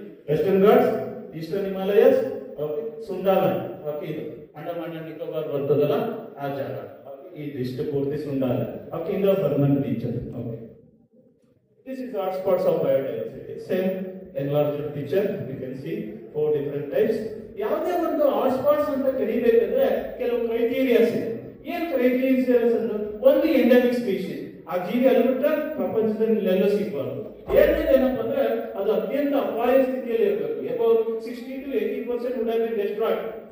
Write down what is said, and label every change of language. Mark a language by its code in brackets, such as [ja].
[en] Western Ghats, eastern Himalayas, Sunda land. [kn] ಇದು Andaman and Nicobar ಬರ್ತದಲ್ಲ ಆ ಜಾಗ, ಇದಿಷ್ಟು ಪೂರ್ತಿ ಸುಂಡಾ land. [en] Indo Burman region. This is hotspots of biodiversity. Same enlarged picture, you can see 4 different types. [kn] ಯಾವುದೇ ಒಂದು ಹಾಟ್ಸ್ಪಾಟ್ಸ್ ಅಂತ ಕರಿಬೇಕಂದ್ರೆ ಕೆಲವು ಕ್ರೈಟೀರಿಯಾಸ್ ಇದೆ. ಏನ್ ಕ್ರೈಟೀರಿಯಾಸ್ ಅಂದ್ರೆ, ಒಂದು ಎಂಡೆಮಿಕ್ ಸ್ಪೀಶೀಸ್, ಆ ಜೀವಿ ಅಲ್ಲಿ ಬಿಟ್ರೆ ಪ್ರಪಂಚದಲ್ಲಿ ಎಲ್ಲೂ ಸಿಗಬಾರ್ದು. ಎರಡನೇದು ಏನಪ್ಪ ಅಂದ್ರೆ ಅದು ಅತ್ಯಂತ ಅಪಾಯ ಸ್ಥಿತಿಯಲ್ಲಿ ಇರಬೇಕು. [en] About 60 to 80% would have been destroyed.